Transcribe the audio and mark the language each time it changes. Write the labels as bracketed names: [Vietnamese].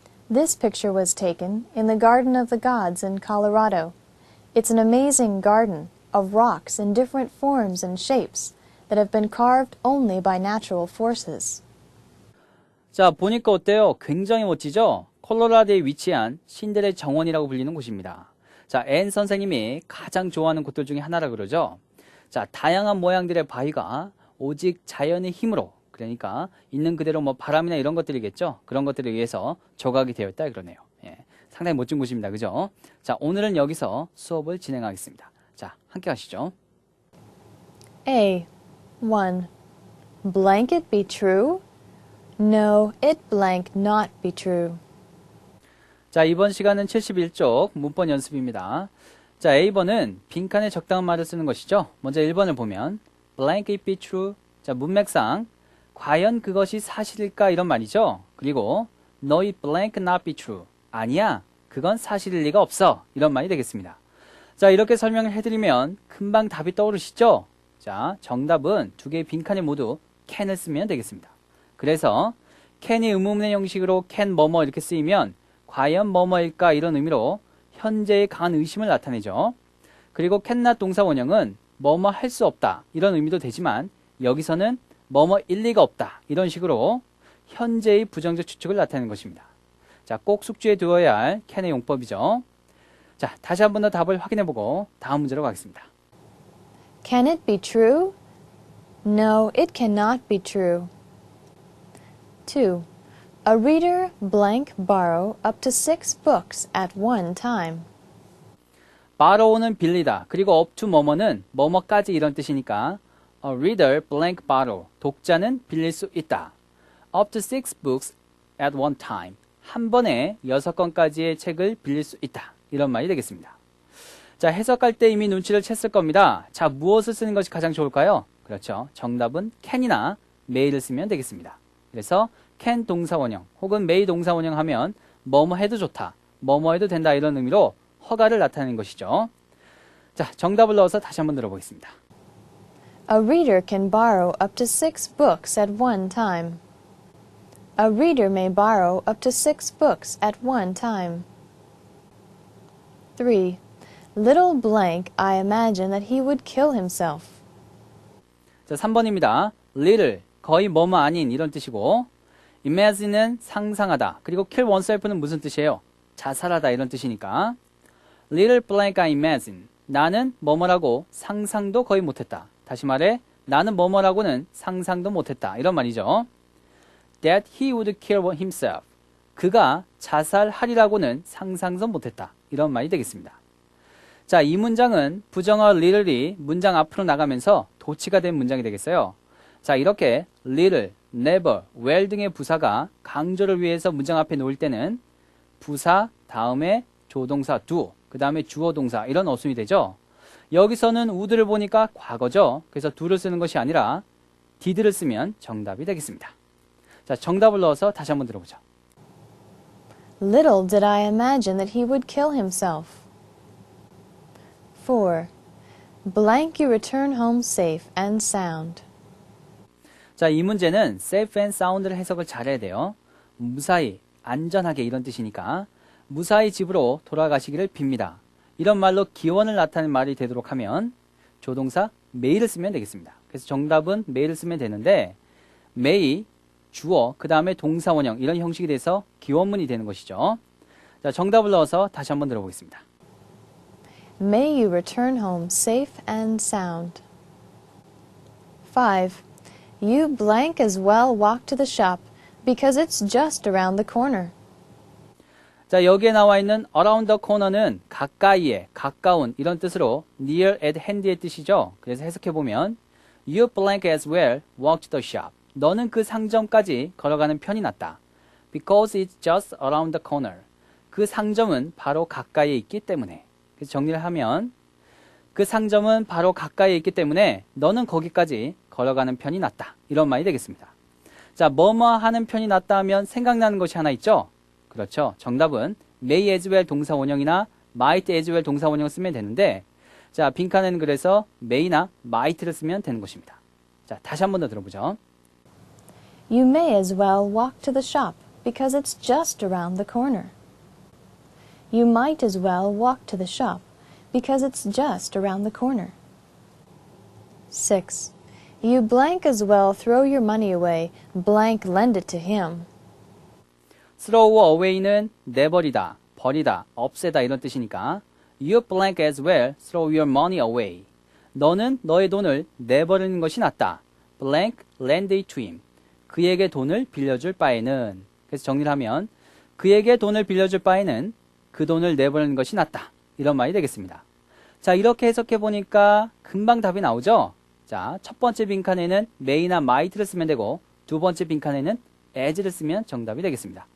[English] This picture was taken in the Garden of the Gods in Colorado. It's an amazing garden of rocks in different forms and shapes that have been carved only by natural forces. [Korean] 자, 보니까 어때요? 굉장히 멋지죠? 콜로라도에 위치한 신들의 정원이라고 불리는 곳입니다. 자, 앤 선생님이 가장 좋아하는 곳들 중에 하나라 그러죠. 자, 다양한 모양들의 바위가 오직 자연의 힘으로, 그러니까 있는 그대로 뭐 바람이나 이런 것들이겠죠. 그런 것들에 의해서 조각이 되어 있다 그러네요. 예, 상당히 멋진 곳입니다. 그죠? 자, 오늘은 여기서 수업을 진행하겠습니다. 자, 함께 하시죠. [English] A. 1. Blank it be true? No, it blank not be true. [Korean] 자, 이번 시간은 71쪽 문법 연습입니다. 자, A번은 빈칸에 적당한 말을 쓰는 것이죠. 먼저 1번을 보면 [English] blank it be true. [Korean] 자, 문맥상 과연 그것이 사실일까 이런 말이죠. [English] 그리고 no it blank not be true. [Korean] 아니야, 그건 사실일 리가 없어. 이런 말이 되겠습니다. 자, 이렇게 설명을 해드리면 금방 답이 떠오르시죠? 자, 정답은 두 개의 빈칸에 모두 can을 쓰면 되겠습니다. 그래서 can이 의문문의 형식으로 can 뭐뭐 이렇게 쓰이면 과연 뭐뭐일까 이런 의미로 현재의 강한 의심을 나타내죠. 그리고 cannot 동사 원형은 뭐뭐 할 수 없다 이런 의미도 되지만 여기서는 뭐뭐 일 리가 없다 이런 식으로 현재의 부정적 추측을 나타내는 것입니다. 자, 꼭 숙지해 두어야 할 can의 용법이죠. 자, 다시 한 번 더 답을 확인해보고 다음 문제로 가겠습니다. [English] Can it be true? No, it cannot be true. 2. A reader blank borrow up to 6 books at one time. [Korean] borrow는 빌리다. [English] 그리고 up to [Korean] 뭐뭐는 뭐뭐까지 이런 뜻이니까 [English] a reader blank borrow. [Korean] 독자는 빌릴 수 있다. [English] up to 6 books at one time. [Korean] 한 번에 6권까지의 책을 빌릴 수 있다. 이런 말이 되겠습니다. 자, 해석할 때 이미 눈치를 챘을 겁니다. 자, 무엇을 쓰는 것이 가장 좋을까요? 그렇죠. 정답은 can이나 may를 쓰면 되겠습니다. 그래서 can 동사원형 혹은 may 동사원형 하면 뭐뭐 해도 좋다, 뭐뭐 해도 된다 이런 의미로 허가를 나타내는 것이죠. 자, 정답을 넣어서 다시 한번 들어보겠습니다. [English] A reader can borrow up to 6 books at one time. A reader may borrow up to 6 books at one time. 3. Little blank, I imagine that he would kill himself. [Korean] 자, 3번입니다. little, 거의 뭐뭐 아닌 이런 뜻이고 imagine은 상상하다. 그리고 kill oneself는 무슨 뜻이에요? 자살하다 이런 뜻이니까 [English] little blank I imagine. [Korean] 나는 뭐뭐라고 상상도 거의 못했다. 다시 말해 나는 뭐뭐라고는 상상도 못했다. 이런 말이죠. [English] That he would kill himself. [Korean] 그가 자살하리라고는 상상도 못했다. 이런 말이 되겠습니다. 자, 이 문장은 부정어 little이 문장 앞으로 나가면서 도치가 된 문장이 되겠어요. 자, 이렇게 little, never, well 등의 부사가 강조를 위해서 문장 앞에 놓일 때는 부사 다음에 조동사 do, 그 다음에 주어 동사 이런 어순이 되죠. 여기서는 would를 보니까 과거죠. 그래서 do를 쓰는 것이 아니라 did를 쓰면 정답이 되겠습니다. 자, 정답을 넣어서 다시 한번 들어보죠. [English] Little did I imagine that he would kill himself. 4. Blank you return home safe and sound. [Korean] 자, 이 문제는 safe and sound를 해석을 잘해야 돼요. 무사히, 안전하게 이런 뜻이니까 무사히 집으로 돌아가시기를 빕니다. 이런 말로 기원을 나타내는 말이 되도록 하면 조동사 may를 쓰면 되겠습니다. 그래서 정답은 may를 쓰면 되는데 may, 주어, 그 다음에 동사 원형 이런 형식이 돼서 기원문이 되는 것이죠. 자, 정답을 넣어서 다시 한번 들어보겠습니다. [English] May you return home safe and sound. 5. You blank as well walk to the shop because it's just around the corner. [Korean] 자, 여기에 나와 있는 around the corner는 가까이에, 가까운 이런 뜻으로 near at hand의 뜻이죠. 그래서 해석해보면 [English] You blank as well walk to the shop. [Korean] 너는 그 상점까지 걸어가는 편이 낫다. [English] Because it's just around the corner. [Korean] 그 상점은 바로 가까이에 있기 때문에. 그래서 정리를 하면 그 상점은 바로 가까이에 있기 때문에 너는 거기까지 걸어가는 편이 낫다. 이런 말이 되겠습니다. 자, 뭐뭐 하는 편이 낫다 하면 생각나는 것이 하나 있죠? 그렇죠. 정답은 may as well 동사 원형이나 might as well 동사 원형을 쓰면 되는데 자, 빈칸에는 그래서 may나 might를 쓰면 되는 것입니다. 자, 다시 한 번 더 들어보죠. [English] You may as well walk to the shop because it's just around the corner. You might as well walk to the shop because it's just around the corner. 6. You blank as well throw your money away, blank lend it to him. throw away는 [Korean] 내버리다, 버리다, 없애다 이런 뜻이니까 [English] you blank as well throw your money away. [Korean] 너는 너의 돈을 내버리는 것이 낫다. [English] blank lend it to him. [Korean] 그에게 돈을 빌려줄 바에는. 그래서 정리를 하면 그에게 돈을 빌려줄 바에는 그 돈을 내버리는 것이 낫다. 이런 말이 되겠습니다. 자, 이렇게 해석해 보니까 금방 답이 나오죠? 자, 첫 번째 빈칸에는 may나 might를 쓰면 되고 두 번째 빈칸에는 as를 쓰면 정답이 되겠습니다.